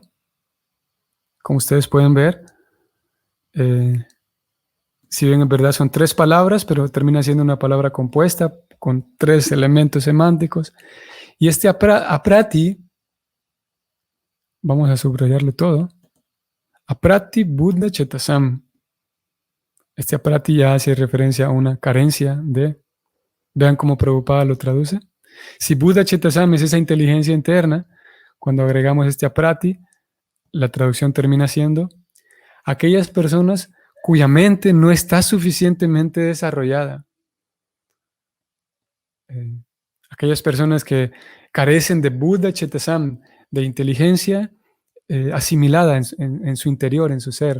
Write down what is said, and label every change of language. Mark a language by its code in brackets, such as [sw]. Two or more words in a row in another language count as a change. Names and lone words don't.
[es] Como ustedes pueden ver, si bien en verdad son 3 palabras, pero termina siendo una palabra compuesta con 3 elementos semánticos. Y este aprati, vamos a subrayarlo todo, [sa] aprati buddha chetasam. [es] Este aprati ya hace referencia a una carencia de, vean cómo Prabhupada lo traduce. Si [sa] buddha chetasam [es] es esa inteligencia interna, cuando agregamos este aprati, la traducción termina siendo aquellas personas cuya mente no está suficientemente desarrollada. Aquellas personas que carecen de [sa] Buddha Chetasam, [es] de inteligencia asimilada en su interior, en su ser.